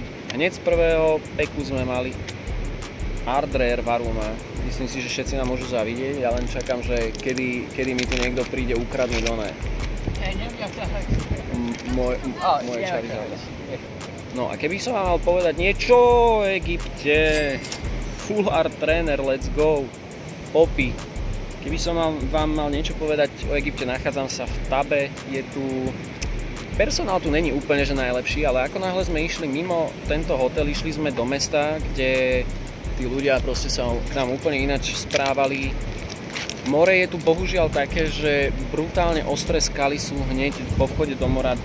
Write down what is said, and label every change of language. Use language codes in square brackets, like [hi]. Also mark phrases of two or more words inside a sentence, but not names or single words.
[sk] Hneď z prvého peku sme mali Ardrare Varuma. Myslím si, že všetci nám môžu zavidieť. Ja len čakám, že kedy mi tu niekto príde ukradnúť oné. Moje Charizard. No a keby som vám mal povedať niečo o Egypte. [en] Full art trainer, let's go. Poppy. [sk] Keby som vám mal niečo povedať o Egypte, nachádzam sa v Tabe, je tu... Personál tu není úplne že najlepší, ale ako náhle sme išli mimo tento hotel, išli sme do mesta, kde tí ľudia proste sa k nám úplne ináč správali. More je tu bohužiaľ také, že brutálne ostré skaly sú hneď po vchode do mora.